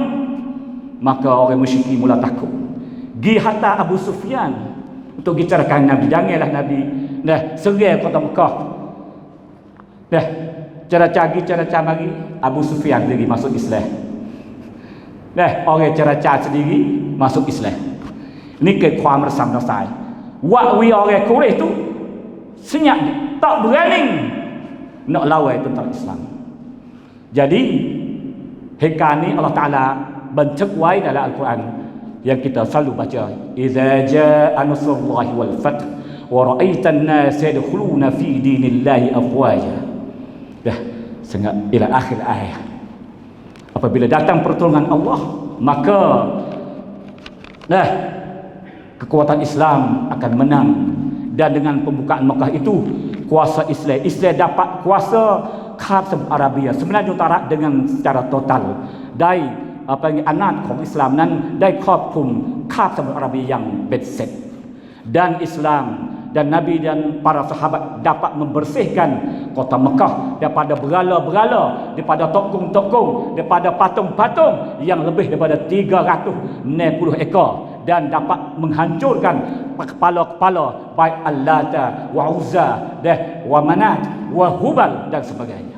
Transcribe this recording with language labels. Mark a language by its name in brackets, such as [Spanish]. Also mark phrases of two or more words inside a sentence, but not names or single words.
[Malay] Maka orang musyrik mula takut. Gi hantar Abu Sufyan untuk bicarakan Nabi. Janganlah Nabi serai kota Mekah. Cara-cara mari Abu Sufyan sendiri masuk Islam. Orang cara-cara sendiri masuk Islam. Ini ke ความระสำระสาย Wakwi orang Quraisy tu senyap, tak berani nak lawan tentang Islam. Jadi hekar ni Allah Ta'ala bentuk wai dalam Al-Quran yang kita selalu baca, [Arabic] إذا جاء نصر الله والفتح ورأيت الناس يدخلون في دين الله أفواجا. [Malay] Sehingga [Arabic] إلى آخر [Malay] ayat. Apabila datang pertolongan Allah, maka kekuatan Islam akan menang. Dan dengan pembukaan Mekah itu, kuasa Islam dapat kuasa khas Arabia 9 juta dengan secara total. Dari anak [Thai] ของ Islam นั้นได้ครอบคลุมคาบสมุทรอาระเบียอย่างเบ็ดเสร็จ [Malay] dan Islam dan Nabi dan para sahabat dapat membersihkan kota Mekah daripada berhala-berhala, daripada tokong-tokong, daripada patung-patung yang lebih daripada 360 ekor, dan dapat menghancurkan kepala-kepala baik Al-Lata wa Uzza wa Manat wa Hubal dan sebagainya.